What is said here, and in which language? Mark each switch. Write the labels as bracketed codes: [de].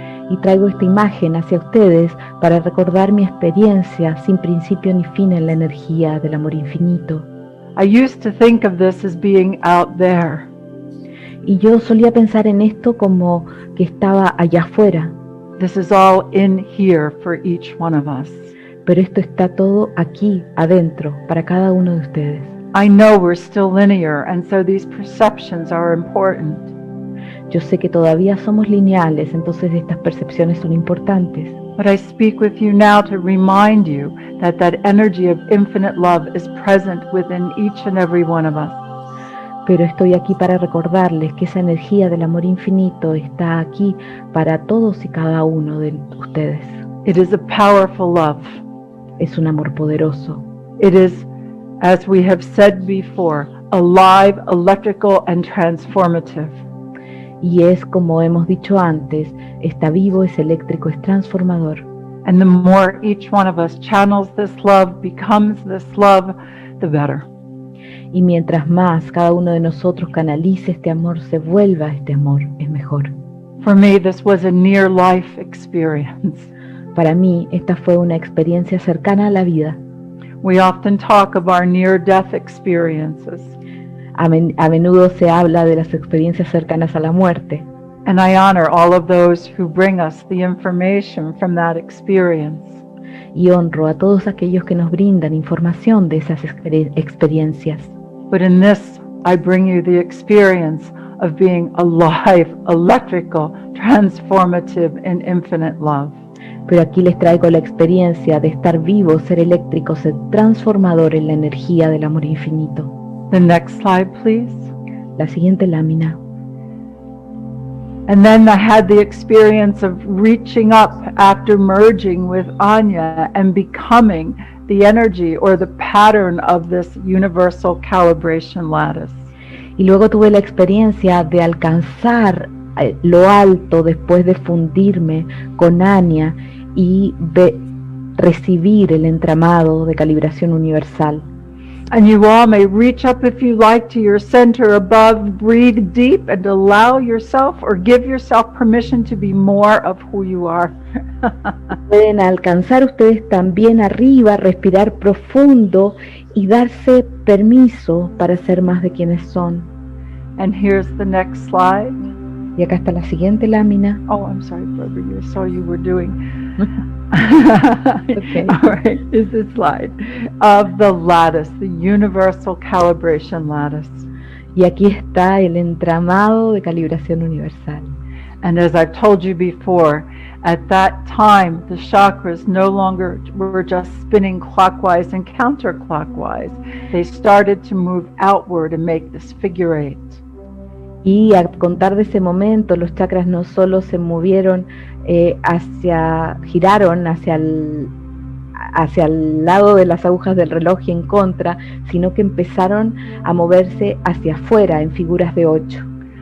[es] Y traigo esta imagen hacia ustedes para recordar mi experiencia sin principio ni fin en la energía del amor infinito. [en] I used to think of this as being out there. [es] Y yo solía pensar en esto como que estaba allá afuera. [en] This is all in here for each one of us. [es] Pero esto está todo aquí, adentro, para cada uno de ustedes. [en] I know we're still linear, and so these perceptions are important. [es] Yo sé que todavía somos lineales, entonces estas percepciones son importantes. [en] But I speak with you now to remind you that that energy of infinite love is present within each and every one of us. [es] Pero estoy aquí para recordarles que esa energía del amor infinito está aquí para todos y cada uno de ustedes. [en] It is a powerful love. [es] Es un amor poderoso. [en] It is, as we have said before, alive, electrical, and transformative. [es] Y es, como hemos dicho antes, está vivo, es eléctrico, es transformador. [en] And the more each one of us channels this love, becomes this love, the better. [es] Y mientras más cada uno de nosotros canalice este amor, se vuelva este amor, es mejor. [en] For me, this was a near-life experience. [es] Para mí, esta fue una experiencia cercana a la vida. [en] We often talk of our near-death experiences. [es] A menudo se habla de las experiencias cercanas a la muerte. [en] And I honor all of those who bring us the information from that experience. [es] Y honro a todos aquellos que nos brindan información de esas experiencias. [en] But in this, I bring you the experience of being alive, electrical, transformative, and infinite love. [es] Pero aquí les traigo la experiencia de estar vivo, ser eléctrico, ser transformador en la energía del amor infinito. [en] The next slide, please. [es] La siguiente lámina. [en] And then I had the experience of reaching up after merging with Anya and becoming the energy or the pattern of this universal calibration lattice. [es] Y luego tuve la experiencia de alcanzar lo alto después de fundirme con Anya y recibir el entramado de calibración universal. [en] And you all may reach up if you like to your center above, breathe deep and allow yourself or give yourself permission to be more of who you are. [es] Pueden alcanzar ustedes también arriba, respirar profundo y darse permiso para ser más de quienes son. [en] And here's the next slide. [es] Y acá está la siguiente lámina. [en] Oh, I'm sorry, Barbara, I saw you were doing. Okay. All right, is the slide of the lattice, the universal calibration lattice. [es] Y aquí está el entramado de calibración universal. [en] And as I've told you before, at that time, the chakras no longer were just spinning clockwise and counterclockwise. They started to move outward and make this figure eight. [es] Y a contar de ese momento, los chakras no solo se movieron giraron hacia el lado de las agujas del reloj y en contra, sino que empezaron a moverse hacia afuera en figuras de 8.